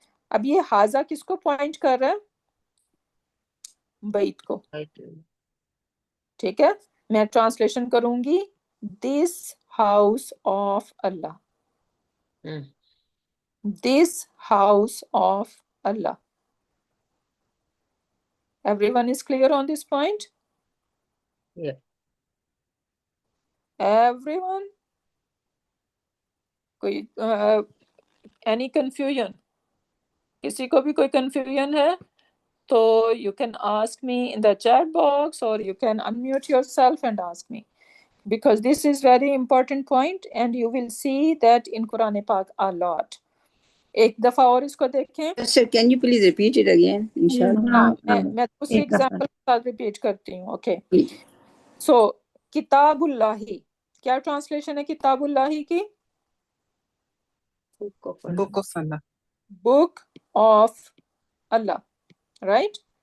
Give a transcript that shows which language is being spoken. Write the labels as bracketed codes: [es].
[ur] اب یہ حاذا کس کو پوائنٹ کر رہا ہے؟ بیت کو. ٹھیک ہے. میں ٹرانسلیشن کروں گی [en] This house of Allah, this house of Allah. Everyone is clear on this point? Yeah. Everyone? کوئی any confusion؟ [ur] کسی کو بھی کوئی [en] confusion ہے تو you can ask me in the chat box or you can unmute yourself and ask me, because this is very important point and you will see that in Quran Pak a lot. [ur] ایک دفعہ اور اس کو دیکھیں. [en] Sir can you please repeat it again انشاءاللہ. [ur] ہاں میں دوسری example کے ساتھ ریپیٹ کرتی ہوں. اوکے. سو کتاب اللہ، کیا ٹرانسلیشن ہے کتاب اللہ کی؟ [en] Book of Allah. Book of Allah. Right.